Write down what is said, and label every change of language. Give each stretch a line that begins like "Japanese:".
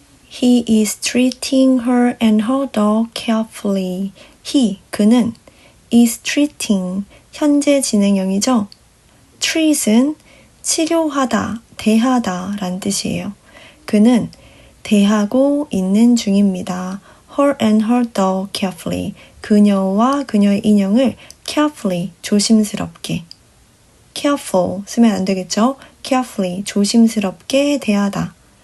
English: He is treating her and her doll carefully.
Korean: 그는
English: is treating,
Korean: 현재 진행형이죠. treat은 치료하다, 대하다 라는 뜻이에요. 그는 대하고 있는 중입니다.
English: her and her doll carefully.
Korean: 그녀와 그녀의 인형을 carefully, 조심스럽게. careful 쓰면 안 되겠죠? carefully, 조심스럽게 대하다.